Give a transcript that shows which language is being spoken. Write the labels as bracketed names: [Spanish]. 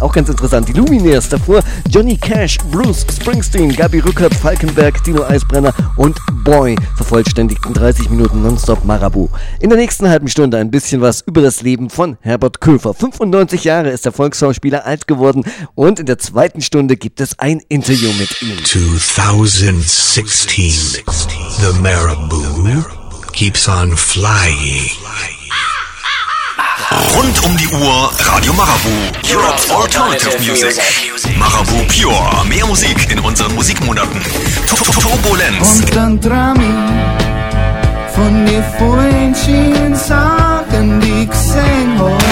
[German] Auch ganz interessant. Die Lumineers davor, Johnny Cash, Bruce Springsteen, Gabi Rückert, Falkenberg, Tino Eisbrenner und Boy vervollständigten 30 Minuten Nonstop Marabu. In der nächsten halben Stunde ein bisschen was über das Leben von Herbert Köfer. 95 Jahre ist der Volksschauspieler alt geworden und in der zweiten Stunde gibt es ein Interview mit ihm. 2016. [English] The Marabu keeps on flying. [German] Rund um die Uhr Radio Marabu. [English] Europe's Alternative Music. [German] Marabu Pure. Mehr Musik in unseren Musikmonaten. Turbulenz. Und dann Drami. Von mir vorhin schien Sachen, die ich sehen wollte.